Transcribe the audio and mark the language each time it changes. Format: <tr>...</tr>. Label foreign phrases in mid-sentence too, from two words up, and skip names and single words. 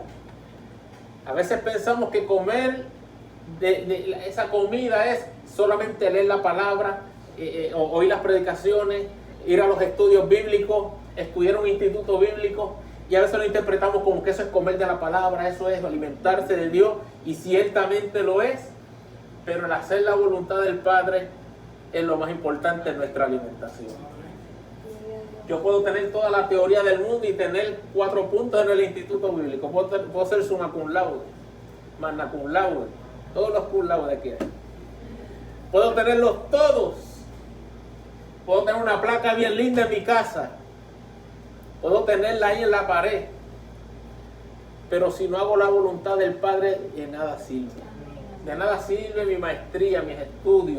<es>A veces pensamos que comer esa comida es solamente leer la palabra, oír las predicaciones, ir a los estudios bíblicos, estudiar un instituto bíblico, y a veces lo interpretamos como que eso es comer de la palabra, eso es alimentarse de Dios, y ciertamente lo es, pero el hacer la voluntad del Padre es lo más importante en nuestra alimentación. Yo puedo tener toda la teoría del mundo y tener 4 puntos en el instituto bíblico, puedo ser</es> <la>summa cum laude, magna cum laude,</la> <es>todos los</es> <la>cum laude</la> <es>que hay. Puedo tenerlos todos. Puedo tener una placa bien linda en mi casa. Puedo tenerla ahí en la pared. Pero si no hago la voluntad del Padre, de nada sirve. De nada sirve mi maestría, mis estudios.</es>